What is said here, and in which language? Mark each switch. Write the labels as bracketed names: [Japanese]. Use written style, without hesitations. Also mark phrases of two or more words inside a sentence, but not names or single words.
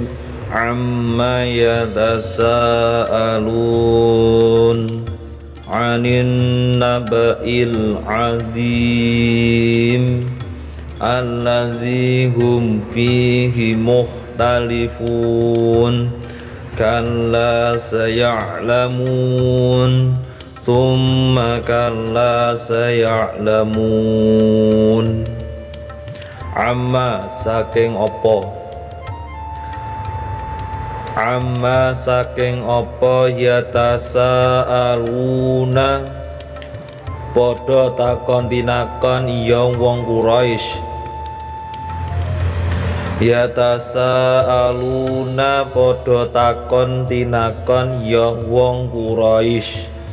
[Arabic] عم يتساءلون عن النبإ العظيم الذي هم فيه مختلفون. كلا سيعلمون، ثم كلا سيعلمون. [Javanese] Amma saking apa, amma saking apa yatasaaluna padha takon tinakon iya wong Quraisy. Yatasaaluna padha takon tinakon ya wong Quraisy.